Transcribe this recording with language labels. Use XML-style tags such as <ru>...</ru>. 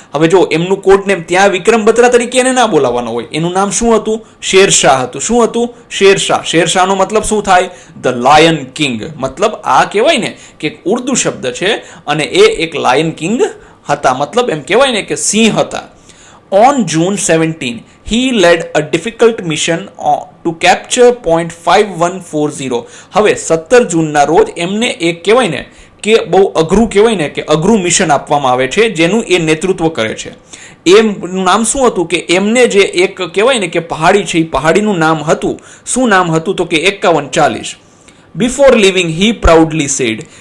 <gu>હવે જો એમનું કોડ નેમ ત્યાં વિક્રમ બત્રા તરીકે એને ના બોલાવવાનો હોય, એનું નામ શું હતું? શેરશાહ હતું. શું હતું? શેરશાહ. શેરશાહનો મતલબ શું થાય?</gu> <en>The lion king.</en> <gu>મતલબ આ કહેવાય ને કે ઉર્દુ શબ્દ છે અને એ એક લાયન કિંગ હતા. મતલબ એમ કહેવાય ને કે સિંહ હતા.</gu> <en>On June 17, he led a difficult mission to capture point 5140.</en> <gu>હવે 17 જૂનના રોજ એમને એક કહેવાય ને કે બહુ અઘરું કહેવાય ને કે અઘરું મિશન આપવામાં આવે છે, જેનું એ નેતૃત્વ કરે છે. એમનું નામ શું હતું? કે એમને જે એક કહેવાય ને કે પહાડી છે, એ પહાડીનું નામ હતું, શું નામ હતું? તો કે</gu> <en>5140. Before leaving he proudly said.</en>